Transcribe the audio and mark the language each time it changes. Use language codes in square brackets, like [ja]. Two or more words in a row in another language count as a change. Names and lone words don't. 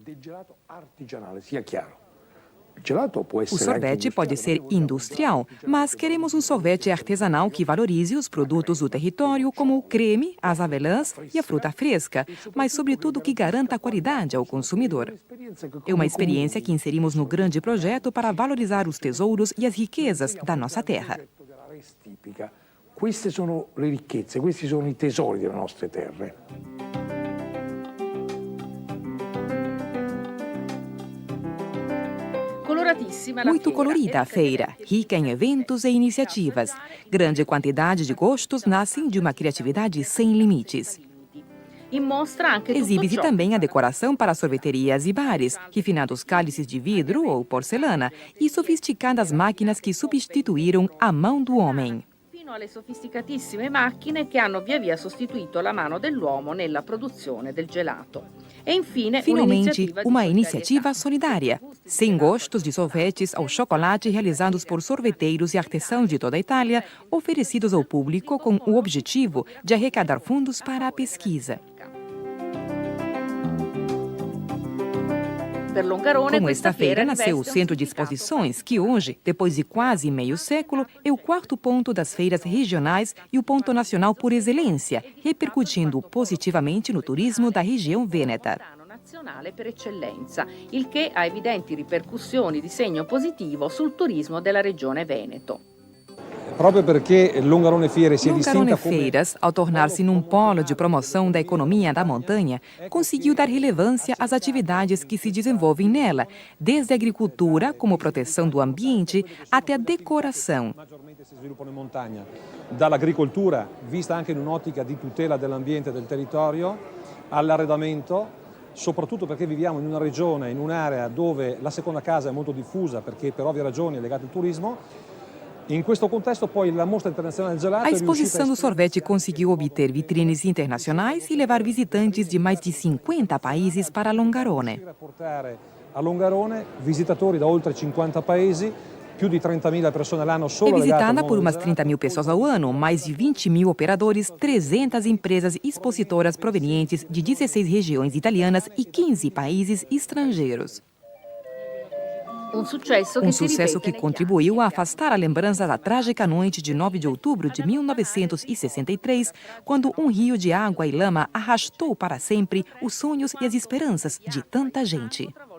[pt] O sorvete pode ser industrial, mas queremos um sorvete artesanal que valorize os produtos do território, como o creme, as avelãs e a fruta fresca, mas sobretudo que garanta a qualidade ao consumidor. É uma experiência que inserimos no grande projeto para valorizar os tesouros e as riquezas da nossa terra. [it] Queste sono le ricchezze, questi sono i tesori delle nostre terre. [pt] Muito colorida a feira, rica em eventos e iniciativas. Grande quantidade de gostos nascem de uma criatividade sem limites. Exibe-se também a decoração para sorveterias e bares, refinados cálices de vidro ou porcelana e sofisticadas máquinas que substituíram a mão do homem. [it] Alle sofisticatissime macchine che hanno via via sostituito la mano dell'uomo nella produzione del gelato. E infine, [pt] finalmente, uma iniciativa solidária. 100 gostos de sorvetes ao chocolate realizados por sorveteiros e artesãos de toda a Itália, oferecidos ao público com o objetivo de arrecadar fundos para a pesquisa. Como esta feira nasceu o Centro de Exposições, que hoje, depois de quase meio século, é o quarto ponto das feiras regionais e o ponto nacional por excelência, repercutindo positivamente no turismo da região vêneta. [it] Nazionale per eccellenza, il che ha evidenti ripercussioni di segno positivo sul turismo della regione Veneto. Proprio perché Longarone Fiere si è distinta come... [pt] Feiras, ao tornar-se num polo de promoção da economia da montanha, conseguiu dar relevância às atividades que se desenvolvem nela, desde a agricultura, como proteção do ambiente, até a decoração. [it] Maggiormente si sviluppano in montagna, dall'agricoltura, vista anche in un'ottica di tutela dell'ambiente e del territorio, all'arredamento, soprattutto perché viviamo in una regione, in un'area dove la seconda casa è molto diffusa, perché per ovvie ragioni è legata al turismo. In questo contesto, poi, la Mostra Internazionale del Gelato. [pt] A exposição do sorvete conseguiu obter vitrines internacionais e levar visitantes de mais de 50 países para Longarone. [it] Portare a Longarone visitatori da oltre 50 paesi, più di 30.000 persone all'anno solo. [pt] É visitada por umas 30.000 pessoas ao ano, mais de 20.000 operadores, 300 empresas expositoras provenientes de 16 regiões italianas e 15 países estrangeiros. Um sucesso que contribuiu a afastar a lembrança da trágica noite de 9 de outubro de 1963, quando um rio de água e lama arrastou para sempre os sonhos e as esperanças de tanta gente.